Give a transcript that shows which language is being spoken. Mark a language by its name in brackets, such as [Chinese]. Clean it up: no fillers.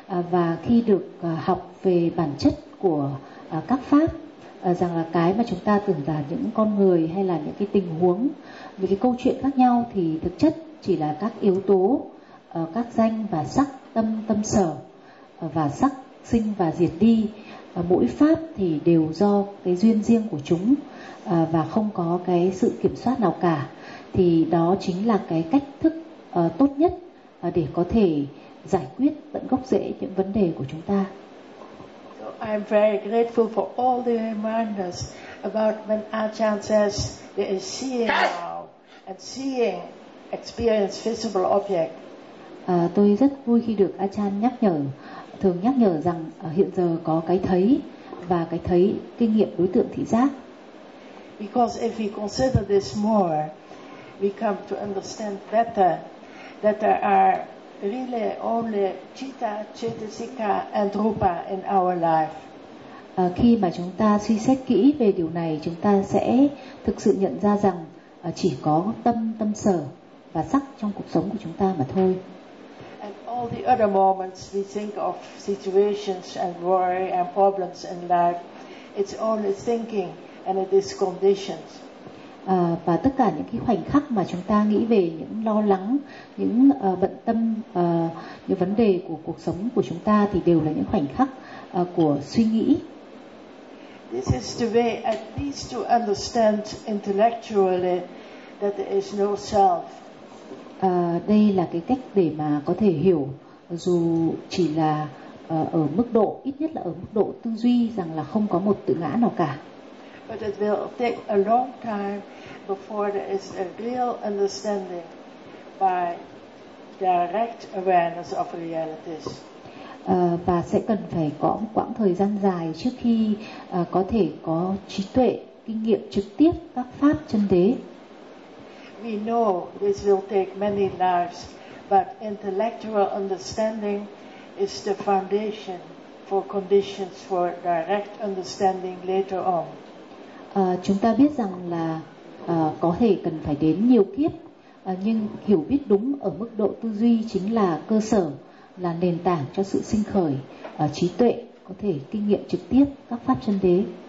[Vietnamese] Và khi được học về bản chất của các pháp, rằng là cái mà chúng ta tưởng là những con người hay là những cái tình huống, những cái câu chuyện khác nhau thì thực chất chỉ là các yếu tố, các danh và sắc, tâm, tâm sở, và sắc sinh và diệt đi. Mỗi pháp thì đều do cái duyên riêng của chúng và không có cái sự kiểm soát nào cả. Thì đó chính là cái cách thức tốt nhất để có thể giải quyết tận gốc rễ những vấn đề của chúng ta. [English] I'm very grateful for all the reminders about when Ajahn says there is seeing now and seeing experience visible object. [Vietnamese] Tôi rất vui khi được Ajahn nhắc nhở, thường nhắc nhở rằng hiện giờ có cái thấy và cái thấy kinh nghiệm đối tượng thị giác. [English] Because if we consider this more, we come to understand better that there are really only citta, cetasika and rupa in our life. [Vietnamese] Khi mà chúng ta suy xét kỹ về điều này, chúng ta sẽ thực sự nhận ra rằng chỉ có tâm, tâm sở và sắc trong cuộc sống của chúng ta mà thôi. [English] And all the other moments we think of situations and worry and problems in life, it's only thinking and it is conditions. [Vietnamese] Và tất cả những cái khoảnh khắc mà chúng ta nghĩ về những lo lắng, những bận tâm, những vấn đề của cuộc sống của chúng ta thì đều là những khoảnh khắc của suy nghĩ. [English] This is the way at least to understand intellectually that there is no self. [Vietnamese] Đây là cái cách để mà có thể hiểu dù chỉ là ở mức độ, ít nhất là ở mức độ tư duy rằng là không có một tự ngã nào cả. [English] But it will take a long time before there is a real understanding by direct awareness of realities. [Vietnamese] Và sẽ cần phải có một quãng thời gian dài trước khi có thể có trí tuệ, kinh nghiệm trực tiếp các pháp chân đế. [English] We know this will take many lives, but intellectual understanding is the foundation for conditions for direct understanding later on. [Vietnamese] Chúng ta biết rằng là có thể cần phải đến nhiều kiếp, nhưng hiểu biết đúng ở mức độ tư duy chính là cơ sở, là nền tảng cho sự sinh khởi trí tuệ, có thể kinh nghiệm trực tiếp các pháp chân đế.